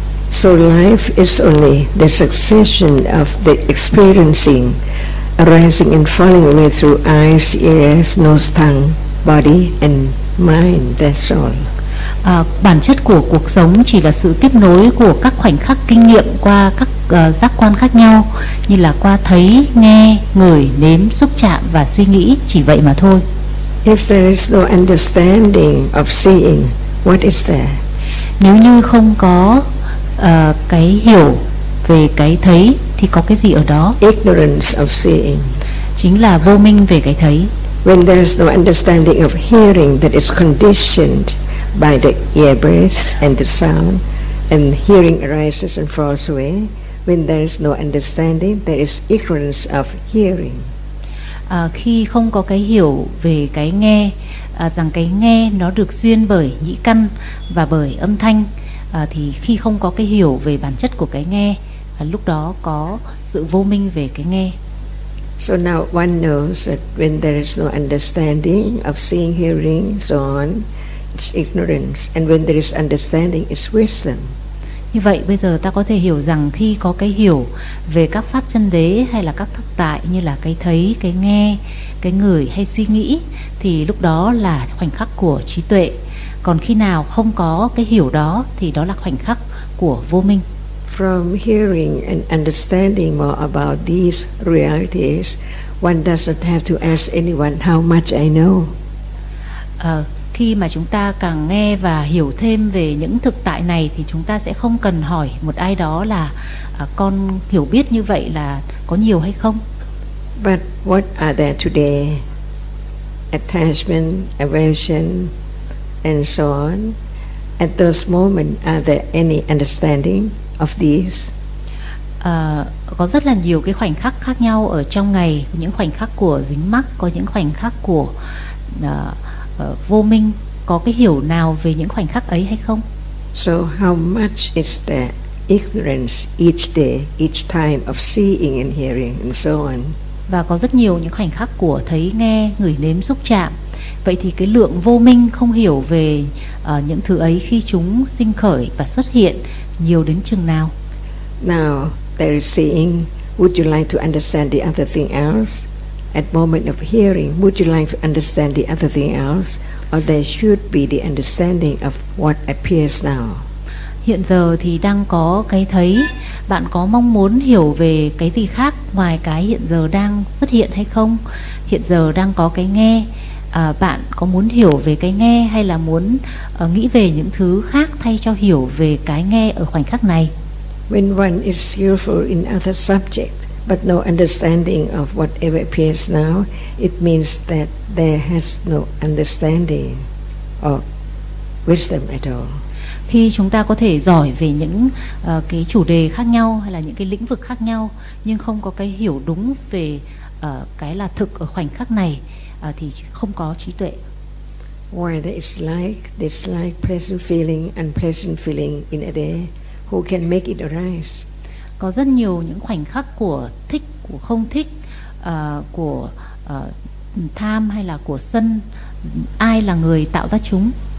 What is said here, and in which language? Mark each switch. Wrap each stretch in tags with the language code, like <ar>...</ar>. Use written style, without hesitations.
<en>So life is only the succession of the experiencing, arising and falling away through eyes, ears, nose, tongue, body and mind, that's all.</en> <vi>Bản chất của cuộc sống chỉ là sự tiếp nối của các khoảnh khắc kinh nghiệm qua các giác quan khác nhau, như là qua thấy, nghe, ngửi, nếm, xúc chạm và suy nghĩ, chỉ vậy mà thôi.</vi> <en>If there is no understanding of seeing, what is there?</en> <vi>Nếu như không có cái hiểu về cái thấy thì có cái gì ở đó?</vi> <en>Ignorance of seeing.</en> <vi>Chính là vô minh về cái thấy.</vi> <en>When there is no understanding of hearing, that is conditioned by the ear breath and the sound, and hearing arises and falls away. When there is no understanding, there is ignorance of hearing.</en> <vi>Khi không có cái hiểu về cái nghe, rằng cái nghe nó được duyên bởi nhĩ căn và bởi âm thanh, thì khi không có cái hiểu về bản chất của cái nghe, lúc đó có sự vô minh về cái nghe.</vi> <en>So now one knows that when there is no understanding of seeing, hearing, so on, it's ignorance, and when there is understanding, it's wisdom.</en> <vi>Như vậy bây giờ ta có thể hiểu rằng khi có cái hiểu về các pháp chân đế hay là các thực tại như là cái thấy, cái nghe, cái ngửi hay suy nghĩ thì lúc đó là khoảnh khắc của trí tuệ. Còn khi nào không có cái hiểu đó thì đó là khoảnh khắc của vô minh.</vi> <en>From hearing and understanding more about these realities, one doesn't have to ask anyone how much I know.</en> <vi>Khi mà chúng ta càng nghe và hiểu thêm về những thực tại này thì chúng ta sẽ không cần hỏi một ai đó là con hiểu biết như vậy là có nhiều hay không.</vi> <en>But what are there today? Attachment, aversion, and so on. At those moments, are there any understanding of these?</en> <vi>Có rất là nhiều cái khoảnh khắc khác nhau ở trong ngày, những khoảnh khắc của dính mắc, có những khoảnh khắc của vô minh, có cái hiểu nào về những khoảnh khắc ấy hay không?</vi> <en>So how much is the ignorance each day, each time of seeing and hearing and so on?</en> <vi>Và có rất nhiều những khoảnh khắc của thấy, nghe, ngửi, nếm, xúc chạm. Vậy thì cái lượng vô minh không hiểu về những thứ ấy khi chúng sinh khởi và xuất hiện nhiều đến chừng nào?</vi> <en>Now there is seeing. Would you like to understand the other thing else? At moment of hearing, would you like to understand the other thing else? Or there should be the understanding of what appears now?</en> <vi>Hiện giờ thì đang có cái thấy. Bạn có mong muốn hiểu về cái gì khác ngoài cái hiện giờ đang xuất hiện hay không? Hiện giờ đang có cái nghe. Bạn có muốn hiểu về cái nghe hay là muốn nghĩ về những thứ khác thay cho hiểu về cái nghe ở khoảnh khắc này?</vi> <en>When one is skillful in other subjects but no understanding of whatever appears now, it means that there has no understanding of wisdom at all.</en> <vi>Khi chúng ta có thể giỏi về những cái chủ đề khác nhau hay là những cái lĩnh vực khác nhau nhưng không có cái hiểu đúng về cái là thực ở khoảnh khắc này thì không có trí tuệ.</vi> <en>Whether it's like, dislike, pleasant feeling, unpleasant feeling in a day, who can make it arise?</en> <vi>Có rất nhiều những khoảnh khắc của thích, của không thích, của tham hay là của sân, ai là người tạo ra chúng?</vi>